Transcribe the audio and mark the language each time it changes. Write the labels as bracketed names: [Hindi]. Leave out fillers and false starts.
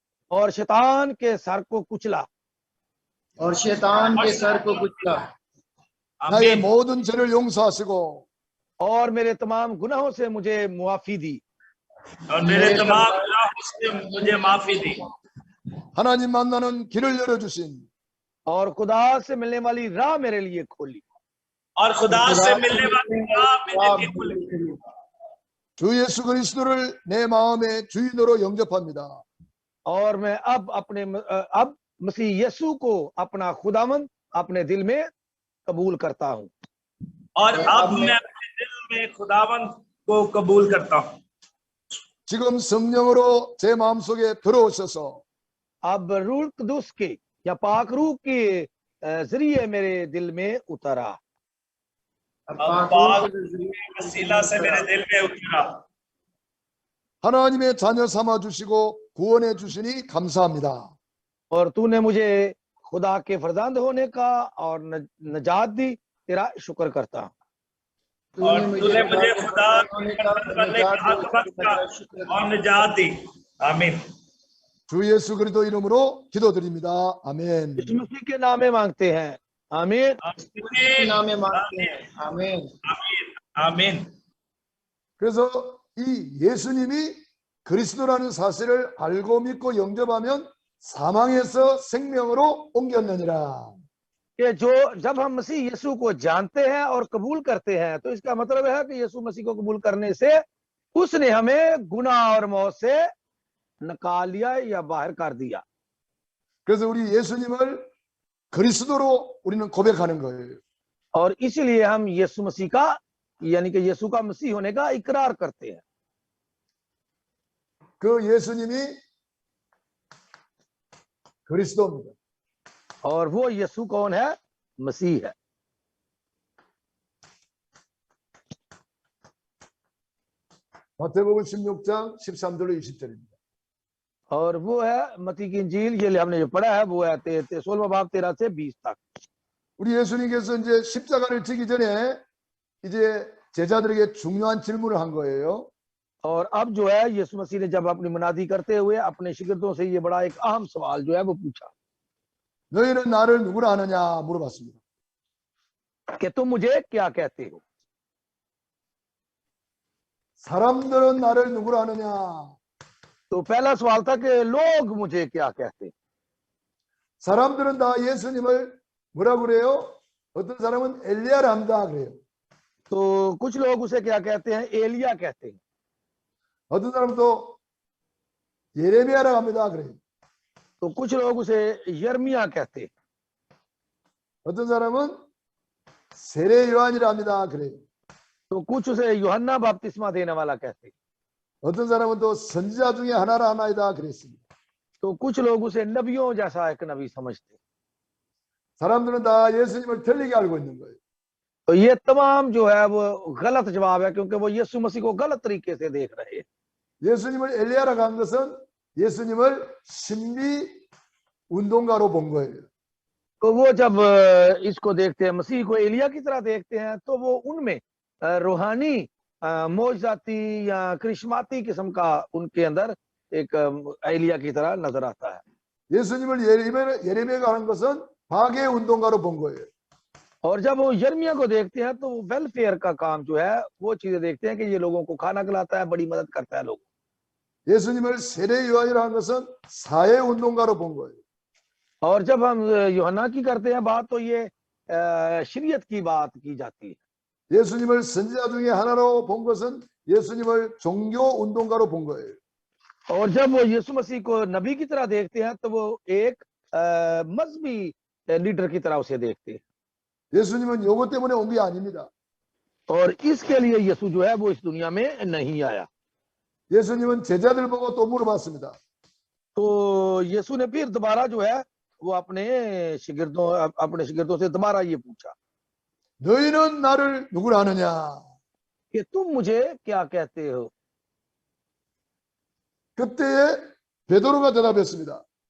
[Hindi] और शैतान के सर को कुचला और शैतान के सर को कुचला [Korean] 나의 [Hindi] आमीन। [Korean] 모든 죄를 용서하시고 [Hindi] और मेरे तमाम गुनाहों से मुझे मुआफी दी और मेरे तमाम गुनाहों से मुझे माफी दी [Korean] 하나님 만나는 길을 열어주신 [Hindi] और खुदा से मिलने वाली राह मेरे लिए खोली और खुदा से मिलने वाली राह मेरे लिए खुली। [Korean] 주 예수 그리스도를 내 마음의 주인으로 영접합니다. [Hindi] और मैं अब मसीह यीशु को अपना खुदावंद अपने दिल में कबूल करता हूँ। और अब मैं अपने दिल में खुदावंद को कबूल करता हूँ। [Korean] 지금 성령으로 제 마음속에 들어오셔서 [Hindi] अब रूह कुदुस के या पाक रूह के जरिए मेरे दिल में उतरा अब पाक वसीला से मेरे दिल में उतरा [Korean] 하나님의 자녀 삼아 주시고 구원해 주시니 감사합니다. [Hindi] और तूने मुझे खुदा के फरजंद होने का और नजात दी, तेरा शुक्र करता हूँ। और तूने मुझे खुदा करने का हक बख्शा और निजात दी। आमीन। [Korean] 주 예수 그리스도 이름으로 기도드립니다. 아멘. [Hindi] यीशु मसीह के नाम में मांगते हैं, आमीन। नाम में मांगते हैं, आमीन। आमीन। [Korean] 그래서 이 예수님이 그리스도라는 사실을 알고 믿고 영접하면 사망에서 생명으로 옮겼느니라. [Hindi] कि जो जब हम मसीह यीशु को जानते हैं और कबूल करते हैं तो इसका मतलब है कि यीशु मसीह को कबूल करने से उसने हमें गुनाह और मौत से निकाल लिया या बाहर कर दिया। [Korean] 그래서 우리 예수님을 그리스도로 우리는 고백하는 거예요. [Hindi] और इसलिए हम यीशु मसीह का यानी कि यीशु का मसीह होने का इकरार करते हैं। [Korean] 그 예수님이 그리스도입니다. [Hindi] और वो यीशु कौन है? मसीह है। [Korean] 마태복음 16장 13절로 20절입니다. [Hindi] और वो है मत्ती की इंजील, ये हमने जो पढ़ा है वो है 16वां बाब 13 से 20 तक। [Korean] 우리 예수님께서 이제 십자가를 지기 전에 이제 제자들에게 중요한 질문을 한 거예요. [Hindi] और अब जो है यीशु मसीह ने जब अपनी मुनादी करते हुए अपने शिगिर्दों से ये बड़ा एक अहम सवाल जो है वो पूछा [Korean] 너희는 나를 누구라 하느냐 물어봤습니다. [Hindi] कि तुम मुझे क्या कहते हो? [Korean] 사람들은 나를 누구라 하느냐? [Hindi] तो पहला सवाल था कि लोग मुझे क्या कहते हैं? [Korean] 사람들은 다 예수님을 뭐라고 그래요? 어떤 사람은 엘리야라 합니다 그래요. [Hindi] तो कुछ लोग उसे क्या कहते हैं? एलिया कहते हैं। [Korean] 어떤 사람은 또 예레미야라고 합니다 그래요. [Hindi] तो कुछ लोग उसे यर्मिया कहते हैं। [Korean] 어떤 사람은 세례 요한이라 합니다 그래요. [Hindi] तो कुछ उसे यूहन्ना बपतिस्मा देने वाला कहते हैं। [Korean] 어떤 사람은 또 선지자 중에 하나라 하나이다 그랬습니다. [Hindi] तो कुछ लोग उसे नबियों जैसा एक नबी समझते हैं। [Korean] 사람들은 다 예수님을 틀리게 알고 있는 거예요. [Hindi] तो ये तमाम जो है वो गलत जवाब है, क्योंकि वो यीशु मसीह को गलत तरीके से देख रहे हैं। [Korean] 예수님을 엘리야라고 한 것은 예수님을 신비 운동가로 본 거예요. [Hindi] तो वो जब इसको देखते हैं, मसीह को एलिया की तरह देखते हैं, तो वो उनमें रूहानी मौजजाती या करिश्माती किस्म का उनके अंदर एक एलिया की तरह नजर आता है। [Korean] 예수님을 예레미야가 한 것은 파괴 운동가로 본 거예요. [Hindi] और जब वो यर्मिया को देखते हैं तो वेलफेयर का काम जो है वो चीजें देखते हैं कि ये लोगों को खाना खिलाता है, बड़ी मदद करता है लोगों। [Korean] 예수님을 세례 요한이라 한 것은 사회 운동가로 본 거예요. [Hindi] और जब हम यूहन्ना की करते हैं बात तो ये शरीयत की बात की जाती है। [Korean] 예수님을 선지자 중에 하나로 본 것은 예수님을 종교 운동가로 본 거예요. [Hindi] और जब वो यीशु मसीह को नबी की तरह देखते हैं तो वो एक मजहबी लीडर की तरह उसे देखते हैं। [Korean] 예수님은 요거 때문에 온 게 아닙니다. [Hindi] और इसके लिए यीशु जो है वो इस दुनिया में नहीं आया। [Korean] 예수님은 제자들 보고 또 물어봤습니다. [Hindi] तो यीशु ने फिर दोबारा जो है वो अपने शिगिर्दों से दोबारा ये पूछा [Korean] 너희는 나를 누구라 하느냐? [Hindi] कि तुम मुझे क्या कहते हो? [Korean] 그때에 베드로가 대답했습니다.